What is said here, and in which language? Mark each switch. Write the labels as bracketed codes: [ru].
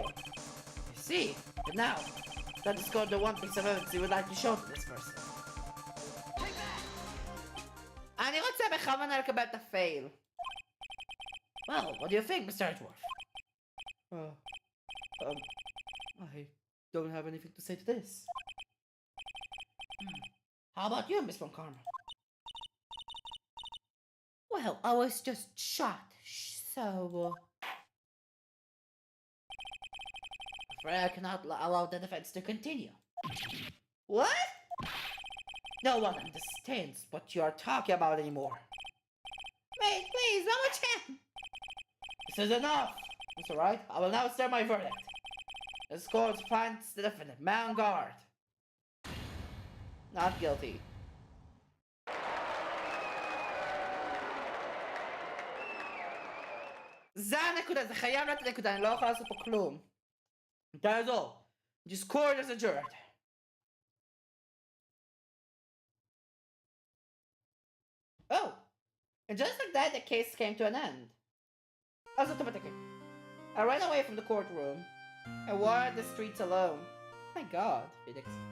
[en] I see, but now, that is called the one piece of evidence you would like to show to this person. [he] אני רוצה בכוונה לקבל את הפייל. [en] Well, what do you think, Mr. Edgeworth? I don't have anything to say to this. How about you, Miss Von Karma? Well, I was just shot, so... afraid I cannot allow the defense to continue. What? No one understands what you are talking about anymore. Wait, please, one more chance. This is enough. That's all right. I will now start my verdict. This court finds the defendant, man on guard. Not guilty. [he] זה הנקודה, זה חייב להיות הנקודה, אני לא יכול לעשות פה כלום. [en] That is all. This court is adjourned. Oh, and just like that, the case came to an end. [he] אז אוטומטיקלי. [en] I ran away from the courtroom. I wandered the streets alone. My God, Felix.